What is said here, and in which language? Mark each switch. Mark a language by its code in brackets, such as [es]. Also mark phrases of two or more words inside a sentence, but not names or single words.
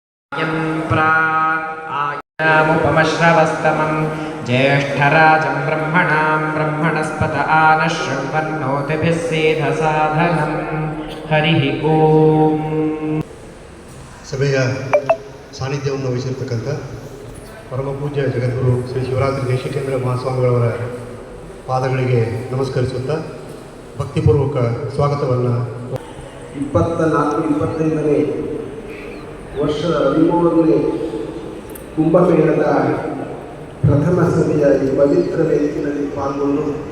[sa] आयुमुपमश्रवस्तमं ज्येष्ठराजं ब्रह्मणां ब्रह्मणस्पत आनः शृण्वन्नोतिभिः सेधसाधनं हरिः ಓಂ. [kn] ಸಭೆಯ ಸಾನ್ನಿಧ್ಯವನ್ನು ವಹಿಸಿರ್ತಕ್ಕಂಥ ಪರಮ ಪೂಜ್ಯ ಜಗದ್ಗುರು ಶ್ರೀ ಶಿವರಾತ್ರಿ ದೇಶಿಕೇಂದ್ರ ಮಹಾಸ್ವಾಮಿಗಳವರ ಪಾದಗಳಿಗೆ ನಮಸ್ಕರಿಸುತ್ತಾ ಭಕ್ತಿಪೂರ್ವಕ ಸ್ವಾಗತವನ್ನು 24-25ನೇ ವರ್ಷದ 13ನೇ ಕುಂಭಮೇಳದ ಪ್ರಥಮ ಸಭೆಯ ಈ ಪವಿತ್ರ ವೇದಿಕೆಯಲ್ಲಿ ಪಾಲ್ಗೊಂಡು